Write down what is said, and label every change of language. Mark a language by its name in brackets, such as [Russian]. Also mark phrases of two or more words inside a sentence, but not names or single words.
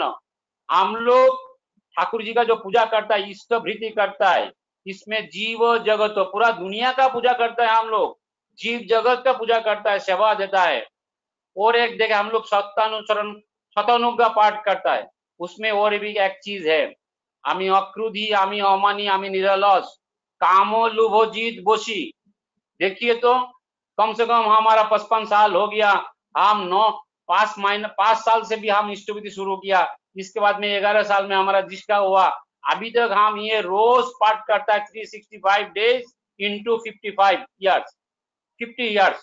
[Hindi] हम लोग ठाकुर जी का जो पूजा करता है, इष्टवृत्ति करता है, इसमें जीव जगत पूरा दुनिया का पूजा करता है। हम लोग जीव जगत का पूजा करता है, सेवा देता है। और एक देखे हम लोग सत्यानुसरण शतानुज्ञा पाठ करता है। उसमें और भी एक चीज है, [Bangla] আমি অক্রোধী, আমি অমানী, আমি নিরলস, কাম লোভ জিত বশী। [Hindi] देखिए तो कम से कम हमारा 55 साल हो गया। हम 5 साल से भी हम इष्टविधि शुरू किया। इसके बाद में 11 साल में हमारा जिसका हुआ। अभी तक हम ये रोज पाठ करता है [English] 365 days into 55 years, 50 years.